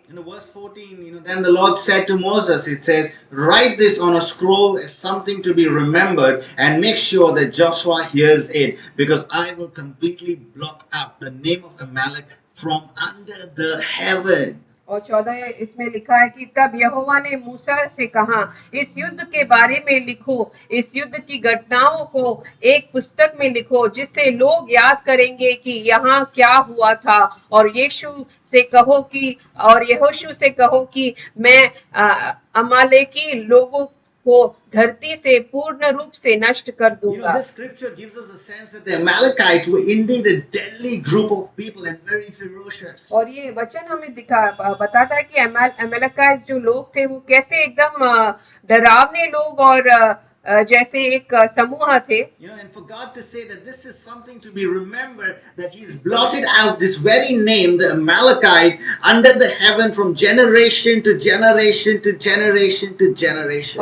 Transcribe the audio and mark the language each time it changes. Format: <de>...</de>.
<en>In verse 14, then the Lord said to Moses, it says, write this on a scroll as something to be remembered, and make sure that Joshua hears it, because I will completely blot out the name of Amalek from under the heaven.</en> <hi>और 14 इसमें लिखा है कि तब यहोवा ने मूसा से कहा, इस युद्ध के बारे में लिखो, इस युद्ध की घटनाओं को एक पुस्तक में लिखो, जिससे लोग याद करेंगे कि यहाँ क्या हुआ था। और यहोशू से कहो कि मैं अमालेकी लोगों को धरती से पूर्ण रूप से नष्ट कर दूंगा।</hi> <en>This scripture gives us a sense that the Amalekites were indeed a deadly group of people and very ferocious.</en> <hi>और ये वचन हमें बताता है कि अमलेकाइट्स जो लोग थे वो कैसे एकदम डरावने लोग और जैसे एक समूह थे।</hi> <en>And for God to say that this is something to be remembered, that He's blotted out this very name, the Amalekite, under the heaven from generation to generation to generation to generation.</en>